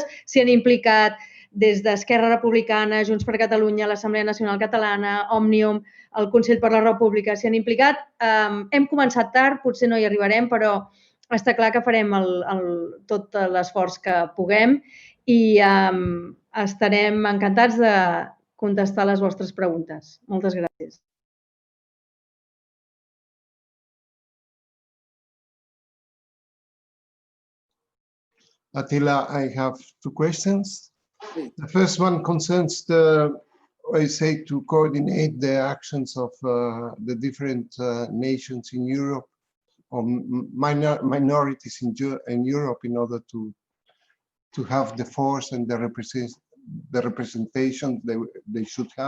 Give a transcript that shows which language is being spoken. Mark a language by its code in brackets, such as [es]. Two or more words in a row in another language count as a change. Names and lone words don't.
[ca] S'hi han implicat des d'Esquerra Republicana, Junts per Catalunya, l'Assemblea Nacional Catalana, Òmnium, el Consell per la República, s'hi han implicat. Hem començat tard, potser no hi arribarem, però està clar que farem tot l'esforç que puguem i estarem encantats de contestar les vostres preguntes. Moltes gràcies. [en] Attila, I have two questions. The first one concerns to coordinate the actions of the different nations in Europe, or minorities in Europe, in order to have the force and the representation they should have.